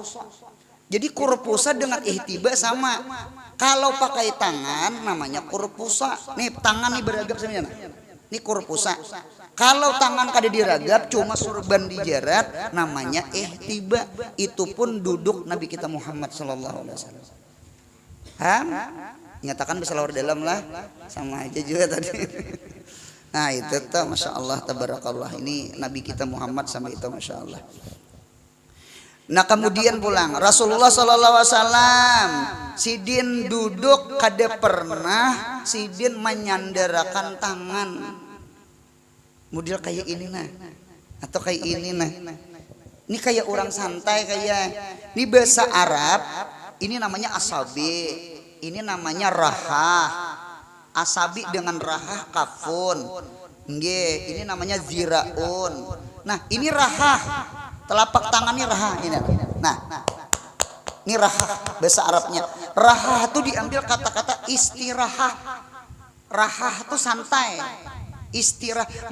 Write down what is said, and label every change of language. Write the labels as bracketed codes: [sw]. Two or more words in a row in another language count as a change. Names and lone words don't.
[bjn] Jadi kurpusa dengan ihtiba sama. Kalau pakai tangan namanya kurpusa. Nih tangan nih beragam sebenarnya. Ini kurpusa. Kalau tangan kada diragap cuma surban dijarat namanya ihtiba. Itu pun duduk Nabi kita Muhammad [ar] صلى الله عليه وسلم. [bjn] Nyatakan bisa luar dalam lah sama aja juga tadi. Nah itu tuh [ar] ما شاء الله تبارك الله [bjn] ini Nabi kita Muhammad sama itu [ar] ما شاء الله. [bjn] Nah kemudian pulang Rasulullah [ar] صلى الله عليه وسلم [bjn] sidin duduk kada pernah sidin menyandarakan tangan. Model kayak ini nah atau kayak ini nah ini kayak orang santai kayak ini bahasa Arab ini namanya asabi ini namanya rahah asabi dengan [ar] راحة كف [bjn] nggih ini namanya ziraun nah ini rahah telapak tangan ini rahah ini nah ini rahah bahasa Arabnya rahah itu diambil kata-kata istirahah rahah itu santai istirahat.